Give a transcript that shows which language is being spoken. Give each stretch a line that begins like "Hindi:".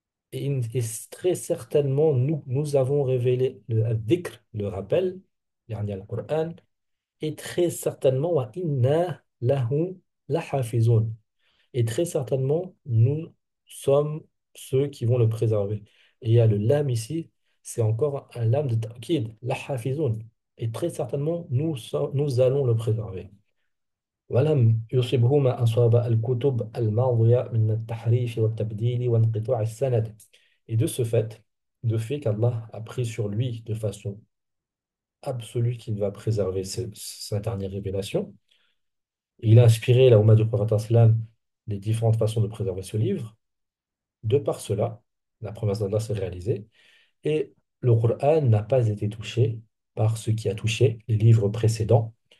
French: Et très certainement, nous avons révélé le dhikr, le rappel, yani al-Qur'an, et très certainement,
Arabic: wa inna lahu lahafizun.
French: Et très certainement, nous sommes ceux qui vont le préserver. Et il y a le lam ici, c'est encore un lam de ta'kid, lahafizun. Et très certainement, nous allons le préserver.
Arabic: ولم يصبه ما أصاب الكتب الماضية من التحريف والتبديل وانقطاع السند.
French: Et de fait qu'Allah a pris sur lui de façon absolue qu'il va préserver sa dernière révélation. Il a inspiré la Ummah du prophète islam les différentes façons de préserver ce livre. De par cela, la promesse d'Allah s'est réalisée et le Coran n'a pas été touché par ce qui a touché les livres précédents.